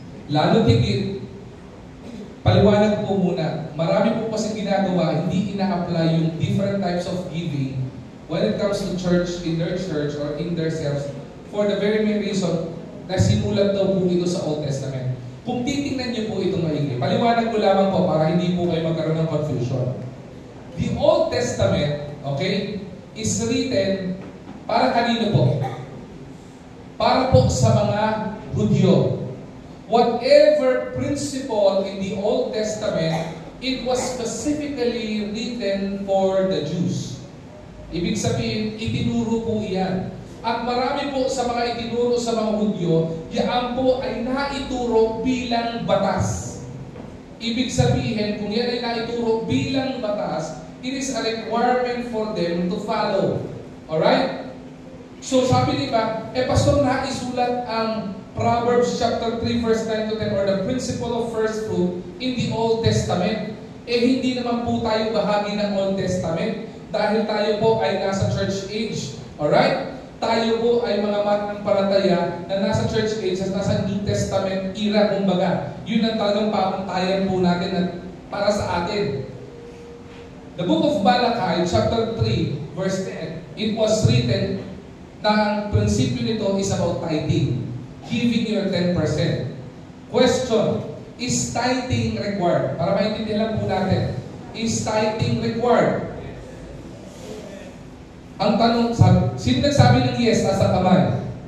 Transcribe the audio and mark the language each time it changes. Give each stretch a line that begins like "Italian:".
Filipino: Lalo tigit, paliwanag po muna, marami po kasi ginagawa, hindi ina-apply yung
English: different types of giving when it comes to church, in their church, or in their selves, for the very main reason
Filipino: na sinulat daw po ito sa
English: Old Testament.
Filipino: Kung titingnan niyo po itong maigi, paliwanag ko lamang po para hindi po kayo magkaroon ng confusion.
English: The Old Testament, okay, is written
Filipino: para kanino po? Para po sa mga Hudyo.
English: Whatever principle in the Old Testament, it was specifically written for the Jews.
Filipino: Ibig sabihin, itinuro po iyan. At marami po sa mga itinuro sa mga Hudyo, yan po ay naituro bilang batas. Ibig sabihin, kung yan ay naituro bilang batas,
English: it is a requirement for them to follow. Alright?
Filipino: So sabi diba, pastor, naisulat ang Proverbs chapter 3 verse 9 to 10
English: or the principle of first fruit in the Old Testament.
Filipino: Hindi naman po tayo bahagi ng Old Testament dahil tayo po ay nasa church age. Alright? Tayo po ay mga mananampalataya na nasa church age at nasa New Testament era, kumbaga. Yun ang talagang pamantayan po natin at para sa atin.
English: The book of Malachi, chapter 3, verse 10, it was written
Filipino: na ang prinsipyo nito
English: is about tithing, giving your 10%. Question, is tithing required?
Filipino: Para maintindihan lang po natin,
English: is tithing required?
Filipino: Ang tanong, sino nagsabi ng yes, nasa kamay?